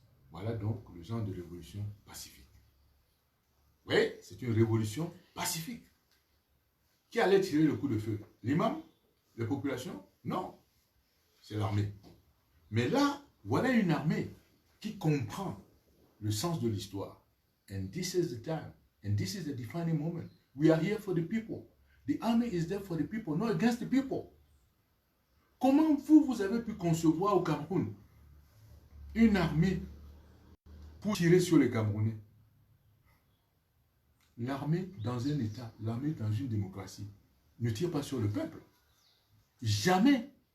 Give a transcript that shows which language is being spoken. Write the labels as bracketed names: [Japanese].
[French] Voilà donc le genre de révolution pacifique. Oui, c'est une révolution pacifique. Qui allait tirer le coup de feu? L'imam? Les populations? Non. C'est l'armée. Mais là, voilà une armée qui comprend le sens de l'histoire. [English] And this is the time. And this is the defining moment. We are here for the people. The army is there for the people, not against the people. [French] Comment vous avez pu concevoir au Cameroun une armée pour tirer sur les Camerounais? L'armée dans un État, l'armée dans une démocratie, ne tire pas sur le peuple. Jamais.